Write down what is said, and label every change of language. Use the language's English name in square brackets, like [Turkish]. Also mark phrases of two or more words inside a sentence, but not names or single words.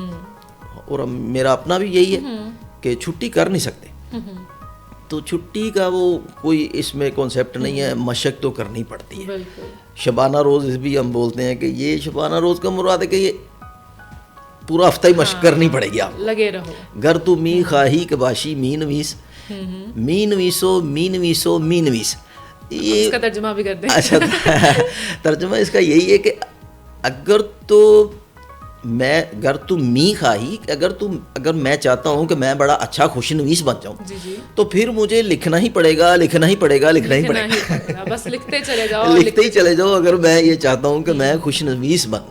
[Urdu] اور میرا اپنا بھی یہی ہے کہ چھٹی کر نہیں سکتے. تو چھٹی کا وہ کوئی اس میں کانسیپٹ نہیں ہے، مشق تو کرنی پڑتی ہے. شبانہ روز بھی ہم بولتے ہیں کہ یہ شبانہ روز کا مراد ہے کہ یہ پورا ہفتہ ہی مشق کرنی پڑے گی. آپ لگے رہو. [Persian] گر تو می خواہی کہ باشی می نویس، می نویسو می نویسو می نویس. [Urdu] اس کا ترجمہ بھی کر دیں. اچھا ترجمہ اس کا یہی ہے کہ اگر تو میں [Persian] گر تو می خواہی، [Urdu] اگر میں چاہتا ہوں کہ میں بڑا اچھا خوش نویس بن جاؤں تو پھر مجھے لکھنا ہی پڑے گا. بس لکھتے ہی چلے جاؤ اگر میں یہ چاہتا ہوں کہ میں خوش نویس بنوں.